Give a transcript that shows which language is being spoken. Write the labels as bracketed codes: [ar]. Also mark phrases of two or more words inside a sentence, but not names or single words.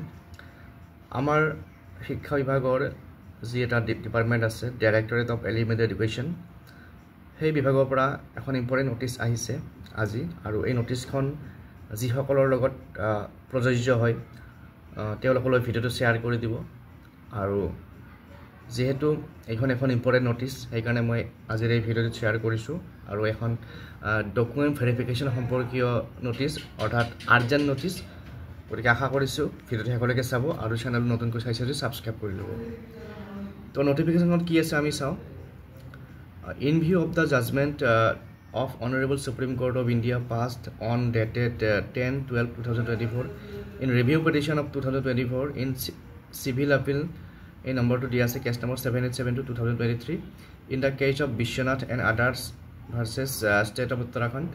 [as] আমাৰ শিক্ষা বিভাগৰ যি এটা department আছে Directorate of Elementary Education. সেই বিভাগৰ পৰা এখন [en] important notice [as] আহিছে আজি আৰু এই notice খন যি সকলোৰ লগত প্ৰযোজ্য হয় তেওঁলোকৰ video টো share কৰি দিবো আৰু যেহেতু এখন [en] important notice [as] সেইকাৰণে মই আজিৰ এই ভিডিওটো শেয়াৰ কৰিছো আৰু এখন [en] document verification [as] সম্পৰ্কীয় নোটিস অৰ্থাৎ [en] urgent notice [as] গতিকে আশা কৰিছো ভিডিওটো সকলোকে চাব আৰু চেনেল নতুনকৈ চাইছে যদি সাবস্ক্ৰাইব কৰি ল'ব তো নোটিফিকেশনত কি আছে আমি চাও [en] in view of the judgment of Honorable Supreme Court of India passed on dated 10/12/2024 in review petition of 2024 in civil appeal in number 2 DRC case number 7872/2023 in the case of Bishwanath and others versus State of Uttarakhand.